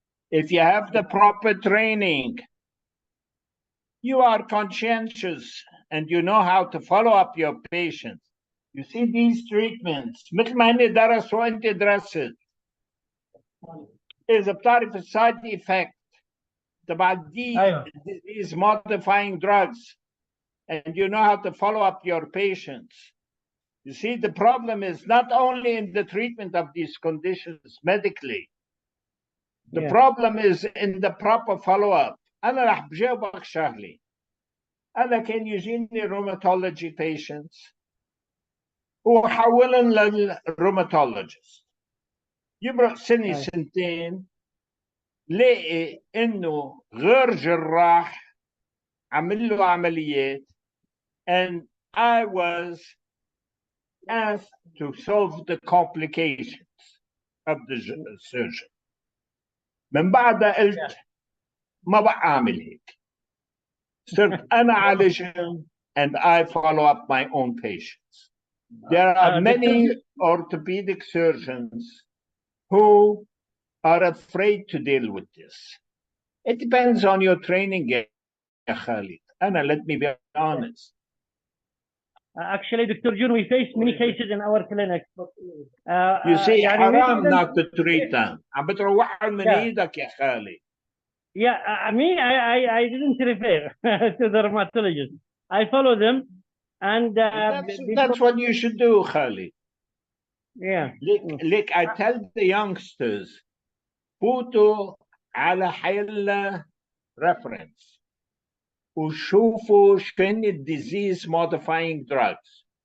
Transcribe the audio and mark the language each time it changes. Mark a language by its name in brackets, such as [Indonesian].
[English] If you have the proper training, you are conscientious and you know how to follow up your patients. You see these treatments [Arabic] مثل ما هن درسوا وانت درست. إذا بتعرف السايد [English] effect [Arabic] تبع [English] these modifying drugs and you know how to follow up your patients. You see, the problem is not only in the treatment of these conditions medically. The problem is in the proper follow-up. [Arabic] أنا رح بجاوبك شغلة. أنا كان يجيني [English] rheumatology patients [Arabic] وحولن للروماتولوجيست. يمرق سنة سنتين لاقي إنه غير جراح عمل له عمليات [English] and I was asked to solve the complications of the surgery. [Arabic] من بعدها قلت ما بقى أعمل هيك. صرت أنا عالجهم [English] and I follow up my own patients. There are many orthopedic surgeons who are afraid to deal with this. It depends on your training, يا Khalid. Let me be honest. Actually, Dr. Jone, we face many cases in our clinic. You say يعني [Arabic] حرام [English] not to treat them. [Arabic] عم بتروحهم من ايدك يا خالي. [English] Yeah, I didn't refer to the rheumatologist. I follow them, and that's what you should do, Khalid. Yeah. Look, I tell the youngsters, [Arabic] فوتوا على حيلا reference وشوفوا شنو الديزيز [English] modifying drugs.